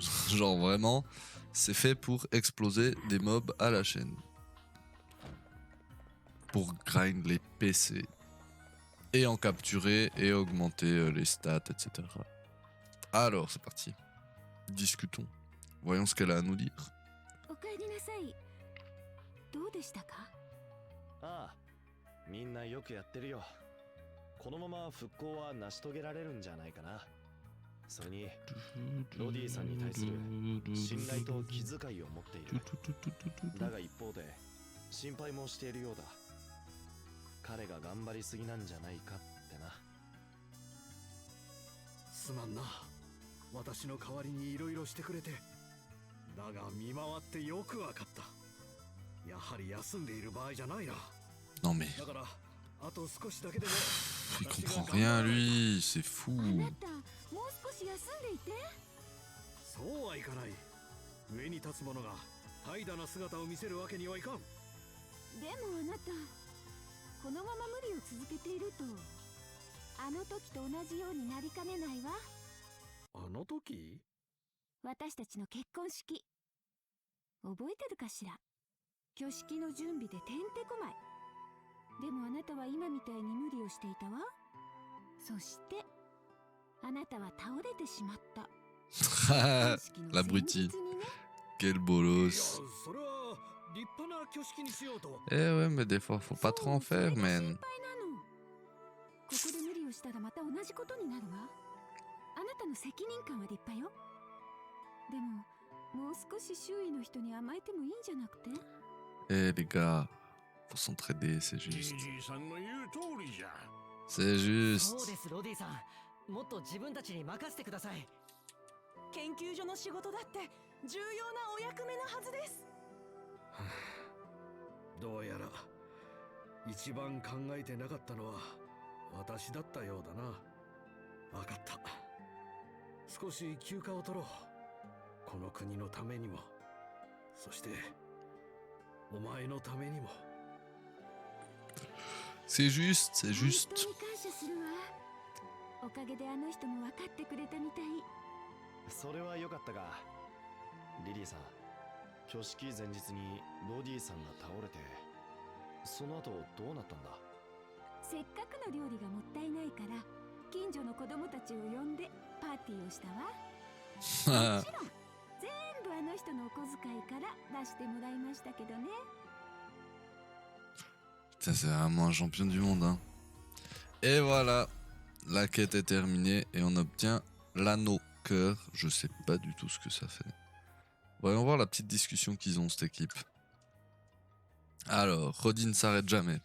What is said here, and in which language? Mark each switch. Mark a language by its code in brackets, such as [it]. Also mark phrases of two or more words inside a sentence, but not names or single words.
[fr] Genre vraiment, c'est fait pour exploser des mobs à la chaîne. Pour grind les PC. Et en capturer et augmenter les stats, etc. Alors, c'est parti. Discutons. Voyons ce qu'elle a à nous dire. [ja] おかえりなさい。どうでしたか？ああ、みんなよくやってるよ。 このまま復興は成し遂げられるんじゃないかな。それにロディさんに対する信頼と気遣いを持っている。だが一方で心配もしているようだ。彼が頑張りすぎなんじゃないかってな。すまんな、私の代わりにいろいろしてくれて。だが見回ってよくわかった。やはり休んでいる場合じゃないな。 [fr] Non mais [ja] だからあと少しだけでも [fr] il comprend rien lui, c'est fou. [ja] あなたもう少し休んでいて。そうはいかない。上に立つ者が怠惰な姿を見せるわけにはいかん。でもあなたこのまま無理を続けているとあの時と同じようになりかねないわ。あの時？私たちの結婚式覚えてるかしら。挙式の準備でてんてこまい。でもあなたは今みたいに無理をしていたわ。そしてあなたは倒れてしまった。結婚式の前 [fr] L'abruti. [ja] 日にね。 [fr] Quel [ja] いや [fr] bolos. [ja] それは立派な挙式にしようと。 [fr] Eh ouais, mais des fois, faut pas trop en [ja] そう、それ [fr] faire, [ja] が [fr] man. [ja] 心配なの。ここで無理をしたらまた同じことになるわ。あなたの責任感は立派よ。でももう少し周囲の人に甘えてもいいんじゃなくて。 [fr] Eh les gars, faut s'entraider, c'est [ja] じ [fr] juste. [ja] じいさんの言う通りじゃ。 [fr] C'est [ja] そうで [fr] juste. [ja] すロディさん、もっと自分たちに任せてください。研究所の仕事だって重要なお役目のはずです。どうやら一番考えてなかったのは私だったようだな。わかった。少し休暇を取ろう。この国のためにも、そしてお前のためにも。 [fr] C'est juste, c'est [ja] 本 [fr] juste. [ja] 当に感謝するわ。おかげであの人も分かってくれたみたい。それは良かったが、リリーさん、挙式前日にロディさんが倒れて、その後どうなったんだ？せっかくの料理がもったいないから近所の子供たちを呼んでパーティーをしたわ。もちろん全部あの人のお小遣いから出してもらいましたけどね。 [fr] Putain, c'est vraiment un champion du monde, hein. Et voilà, la quête est terminée et on obtient l'anneau cœur. Je sais pas du tout ce que ça fait. Voyons voir la petite discussion qu'ils ont, cette équipe. Alors, Roddy ne s'arrête jamais.